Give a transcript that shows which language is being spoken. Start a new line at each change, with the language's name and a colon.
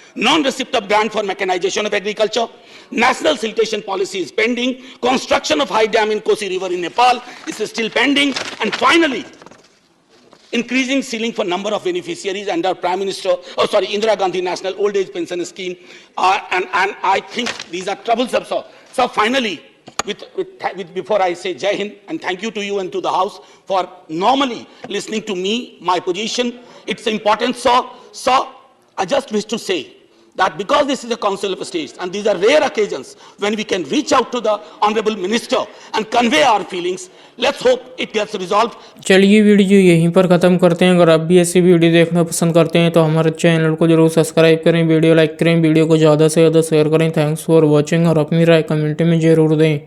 English: Non receipt of grant for mechanisation of agriculture, national siltation policy is pending, construction of high dam in Kosi river in Nepal is still pending, and finally increasing ceiling for number of beneficiaries under Indira Gandhi National Old Age Pension Scheme, and I think these are troublesome. So finally, before I say Jai Hind and thank you to you and to the House for normally listening to me, my position, its importance. So I just wish to say that because this is a Council of States and these are rare occasions when we can reach out to the Honorable Minister and convey our feelings, let's hope it gets resolved.
Hindi: चलिए video यहीं पर ख़त्म करते हैं। अगर आप भी ऐसी वीडियो देखना पसंद करते हैं तो हमारे चैनल को जरूर सब्सक्राइब करें, वीडियो लाइक करें, वीडियो को ज़्यादा से ज़्यादा शेयर करें।
English: thanks for watching,
Hindi: और अपनी राय कमेंट में जरूर दें।